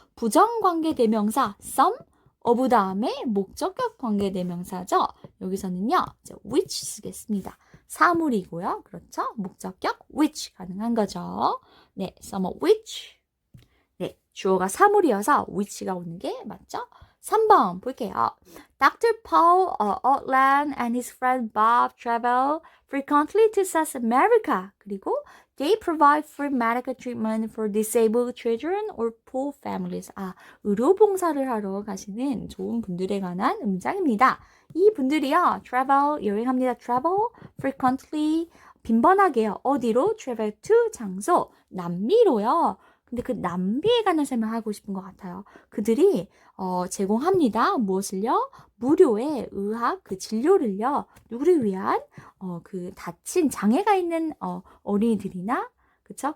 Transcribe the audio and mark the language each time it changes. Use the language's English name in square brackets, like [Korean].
[Korean] 부정관계대명사 some of 다음에 목적격 관계대명사죠. 여기서는요. 이제 which 쓰겠습니다. 사물이고요. 그렇죠? 목적격 which 가능한 거죠. 네, some of which. 네, 주어가 사물이어서 which가 오는 게 맞죠? 3번 볼게요. Dr. [English] Paul Outland and his friend Bob travel frequently to South America. [Korean] 그리고 [English] they provide free medical treatment for disabled children or poor families. [Korean] 의료봉사를 하러 가시는 좋은 분들에 관한 문장입니다. 이 분들이요. travel, 여행합니다. [English] travel, frequently, [Korean] 빈번하게요. 어디로? [English] travel to, [Korean] 장소, 남미로요. 근데 그 남비에 관한 설명하고 싶은 것 같아요. 그들이 제공합니다. 무엇을요? 무료의 의학 그 진료를요. 누구를 위한 그 다친 장애가 있는 어린이들이나 그쵸?